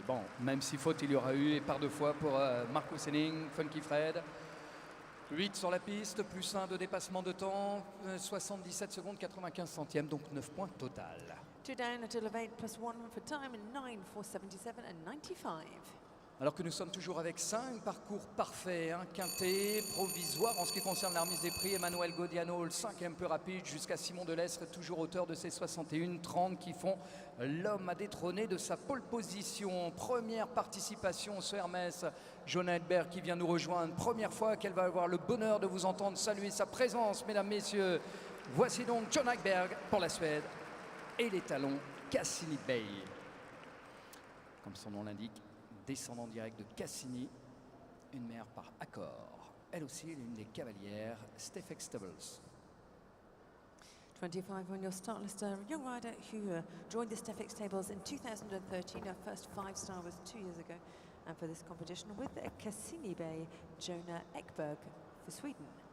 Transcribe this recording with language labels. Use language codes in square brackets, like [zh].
[fr] Bon, même si faute il y aura eu, et par 2 fois pour Marcus Henning, Funky Fred. 8 sur la piste, plus 1 de dépassement de temps, 77 secondes, 95 centièmes, donc 9 points total. 2 down, a total of 8 plus 1 for time, and 9 for 77 and 95. Alors que nous sommes toujours avec 5 parcours parfaits, un quintet provisoire en ce qui concerne la remise des prix. Emmanuel Godiano, le 5e peu rapide, jusqu'à Simon Delestre, toujours auteur de ces 61-30 qui font l'homme à détrôner de sa pole position. Première participation ce Hermès, Johanna Edberg qui vient nous rejoindre. Première fois qu'elle va avoir le bonheur de vous entendre saluer sa présence, mesdames, messieurs. Voici donc Johanna Edberg pour la Suède et les talons Cassini Bay. Comme son nom l'indique, descendant direct de Cassini, une mère par accord. Elle aussi, l'une des cavalières, Stefek Stables. [en] 25 on your start list, a young rider who joined the Stefek Stables in 2013. Her first 5-star was 2 years ago. And for this competition with Cassini Bay, Johanna Ekberg for Sweden.